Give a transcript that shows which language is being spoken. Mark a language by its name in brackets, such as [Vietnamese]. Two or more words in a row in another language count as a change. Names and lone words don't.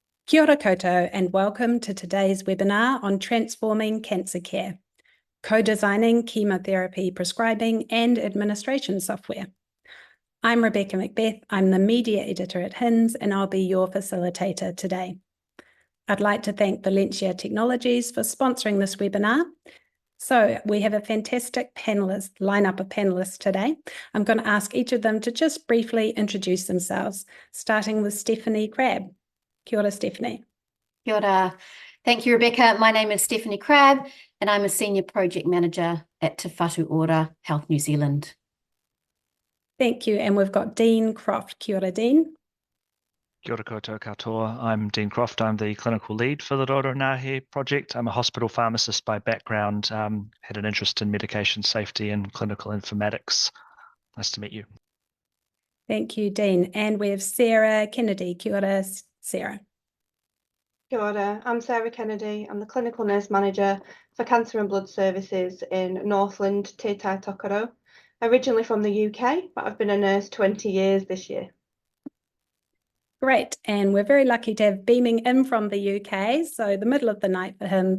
[Māori] Kia ora koutou [English] and welcome to today's webinar on transforming cancer care, co-designing chemotherapy prescribing and administration software. I'm Rebecca Macbeth, I'm the media editor at HINS and I'll be your facilitator today. I'd like to thank Valentia Technologies for sponsoring this webinar. So we have a fantastic lineup of panelists today. I'm going to ask each of them to just briefly introduce themselves, starting with Stephanie Crabb. [Māori] Kia ora, Stephanie. Kia ora. [English] Thank you, Rebecca. My name is Stephanie Crabb, and I'm a Senior Project Manager at Te Whatu Ora Health New Zealand. Thank you. And we've got Dean Croft. [Māori] Kia ora, Dean. Kia ora koutou katoa. [English] I'm Dean Croft. I'm the clinical lead for the Raurau Ngaehe project. I'm a hospital pharmacist by background, had an interest in medication safety and clinical informatics. Nice to meet you. Thank you, Dean. And we have Sarah Kennedy. [Māori] Kia ora, Sarah. Kia ora, [English] I'm Sarah Kennedy. I'm the Clinical Nurse Manager for Cancer and Blood Services in Northland, Te Tai Tokerau. Originally from the UK, but I've been a nurse 20 years this year. Great, and we're very lucky to have beaming in from the UK, so the middle of the night for him.